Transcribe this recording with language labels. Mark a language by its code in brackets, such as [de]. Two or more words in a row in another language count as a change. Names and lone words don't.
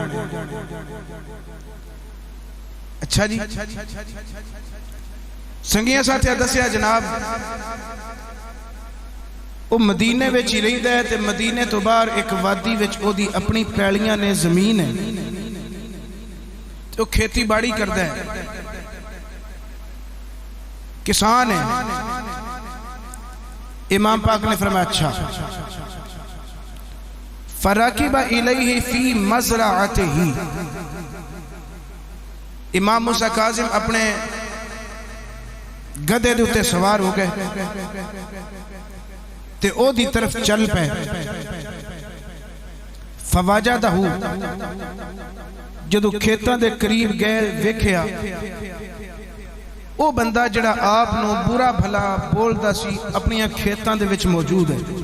[pa] اچھا جی، سنگیا ساتھیا دسیا جناب او مدینے وچ ہی رہندا اے، تے مدینے توں باہر اک وادی وچ اوہدی اپنی پیلیاں نے، زمین اے، تو کھیتی باڑی کردا اے، کسان اے. امام پاک نے فرمایا اچھا. [ar] فركب إليه في مزرعته, [pa] امام موسیٰ کاظم اپنے گدھے دے اتے سوار ہو گئے تے اوہدی طرف چل پے. فواجدہ، جدوں کھیتاں دے قریب گئے ویکھیا او بندہ جیہڑا آپ نوں برا بھلا بولدا سی اپنی کھیتاں دے وچ موجود اے.